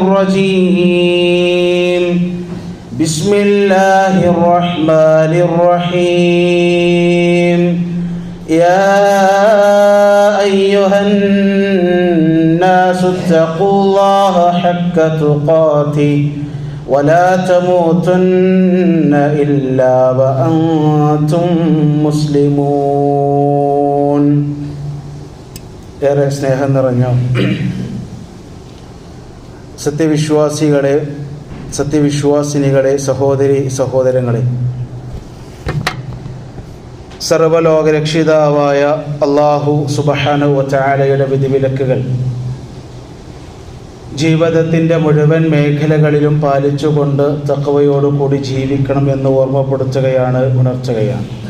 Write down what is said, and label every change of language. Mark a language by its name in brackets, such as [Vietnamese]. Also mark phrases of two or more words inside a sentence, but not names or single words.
[Arabic] الرجيم بسم الله الرحمن الرحيم يا أيها الناس اتقوا الله حق تقاته ولا تموتن إلا وأنتم مسلمون. [Malayalam] ഏറെ സ്നേഹം നിറഞ്ഞ സത്യവിശ്വാസിനികളെ സഹോദരി സഹോദരങ്ങളെ, സർവലോകരക്ഷിതാവായ അല്ലാഹു [Arabic] سبحانه وتعالى യുടെ [Malayalam] വിധിവിലക്കുകൾ ജീവിതത്തിൻ്റെ മുഴുവൻ മേഖലകളിലും പാലിച്ചുകൊണ്ട് തഖ്വയോടുകൂടി ജീവിക്കണം എന്ന് ഓർമ്മപ്പെടുത്തുകയാണ്, ഉണർത്തുകയാണ്.